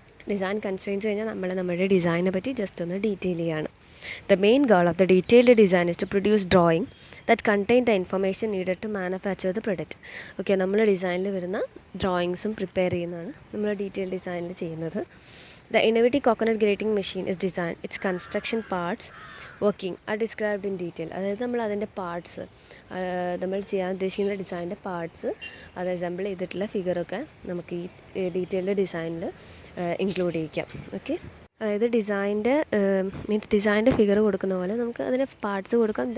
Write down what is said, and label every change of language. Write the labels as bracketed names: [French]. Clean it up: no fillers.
[Malayalam] Design constraints കഴിഞ്ഞാൽ നമ്മുടെ ഡിസൈനെ പറ്റി ജസ്റ്റ് ഒന്ന് ഡീറ്റെയിൽ ചെയ്യാണ്. [English] The main goal of the detailed design is to produce drawing that contain the information needed to manufacture the product. [Malayalam] Okay, നമ്മൾ ഡിസൈനിൽ വരുന്ന ഡ്രോയിങ്സും prepare ചെയ്യുന്നതാണ് നമ്മൾ ഡീറ്റെയിൽ ഡിസൈനിൽ ചെയ്യുന്നത്. [English] The innovative coconut grating machine is designed, its construction parts working are described in detail. [Malayalam] അതായത് നമ്മൾ അതിൻ്റെ പാർട്സ്, നമ്മൾ ചെയ്യാൻ ഉദ്ദേശിക്കുന്ന ഡിസൈനിൻ്റെ പാർട്സ് അത് അസംബിൾ ചെയ്തിട്ടുള്ള ഫിഗറൊക്കെ നമുക്ക് ഈ ഡീറ്റെയിൽഡ് ഡിസൈനിൽ ഇൻക്ലൂഡ് ചെയ്യിക്കാം. ഓക്കെ, അതായത് ഡിസൈൻ്റെ ഫിഗർ കൊടുക്കുന്ന പോലെ നമുക്ക് അതിന് പാർട്സ് കൊടുക്കാം.